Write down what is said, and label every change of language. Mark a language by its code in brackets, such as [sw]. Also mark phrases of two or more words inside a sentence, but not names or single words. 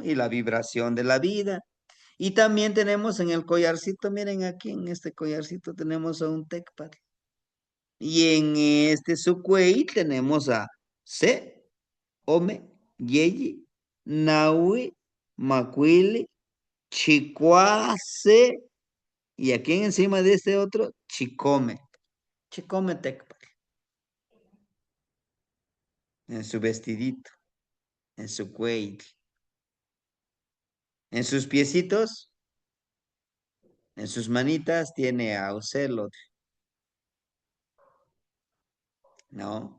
[es] Y la vibración de la vida. Y también tenemos en el collarcito, miren aquí en este collarcito tenemos a un tecpat. Y en este sucuey tenemos a Se, [nah] Ome, Yeyi, Naui, Macuili, Chicuase, [es] y aquí encima de este otro, Chicome. [nah] Chicome tecpat. [es] En su vestidito, en su cuello. En sus piecitos, en sus manitas tiene a Ocelot, ¿no?